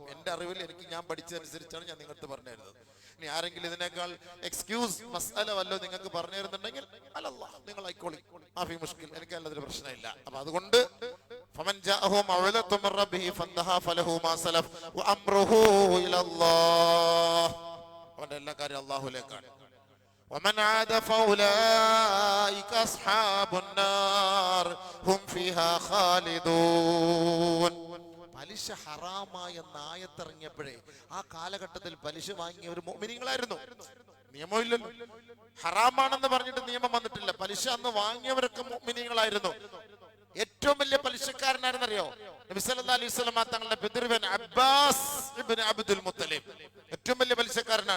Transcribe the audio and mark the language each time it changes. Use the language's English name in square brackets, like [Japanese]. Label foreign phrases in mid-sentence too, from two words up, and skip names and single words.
[Malayalam] എന്റെ അറിവിൽ എനിക്ക് ഞാൻ പഠിച്ചതനുസരിച്ചാണ് ഞാൻ നിങ്ങൾക്ക് പറഞ്ഞു തരുന്നത്. ഇനി ആരെങ്കിലും ഇതിനേക്കാൾ എക്സ്ക്യൂസ് മസാല വല്ലോ നിങ്ങൾക്ക് പറഞ്ഞു തരുന്നുണ്ടെങ്കിൽ അല്ലല്ലാ നിങ്ങൾ ആയിക്കോളി, [Arabic] ما في مشكل, [Malayalam] എനിക്ക് അതിലൊരു പ്രശ്നമില്ല. അപ്പൊ അതുകൊണ്ട് [Arabic] فمن جاءه موعظة من ربه فانتهى فله ما سلف وأمره إلى الله, [Malayalam] അവന്റെ എല്ലാ കാര്യം അല്ലാഹുവിലേക്കാണ്. [Arabic] ومن عاد فأولئك أصحاب النار هم فيها خالدون. [Malayalam] പലിശ ഹറാമായ ആയത്തിറങ്ങിയപ്പോഴേ ആ കാലഘട്ടത്തിൽ പലിശ വാങ്ങിയവർ മുഅ്മിനീങ്ങളായിരുന്നു. നിയമമില്ലല്ലോ, ഹറാമാണെന്ന് പറഞ്ഞിട്ട് നിയമം വന്നിട്ടില്ല. പലിശ അന്ന് വാങ്ങിയവരൊക്കെ മുഅ്മിനീങ്ങളായിരുന്നു. ഏറ്റവും വലിയ പലിശക്കാരനായിരുന്നറിയോ? നബി [Arabic] صلى الله عليه وسلم [Malayalam] തങ്ങളുടെ പിതൃവൻ അബ്ബാസ് ഇബ്നു അബ്ദുൽ മുത്തലിബ് ഏറ്റവും വലിയ പലിശക്കാരനാണ്.